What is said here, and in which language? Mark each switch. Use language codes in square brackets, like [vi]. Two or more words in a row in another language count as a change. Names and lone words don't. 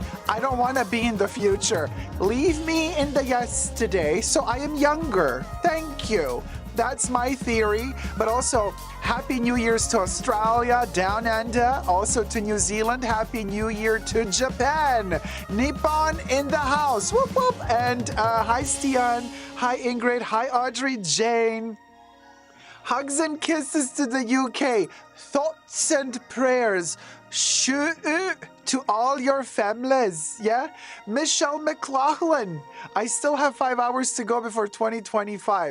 [en] I don't want to be in the future. Leave me in the yesterday so I am younger. Thank you. That's my theory. But also, Happy New Year's to Australia, Down Under, also to New Zealand. Happy New Year to Japan. Nippon in the house. Whoop, whoop. And hi, Stian. Hi, Ingrid. Hi, Audrey Jane. Hugs and kisses to the UK. Thoughts and prayers to all your families, yeah? Michelle McLaughlin, I still have 5 hours to go before 2025.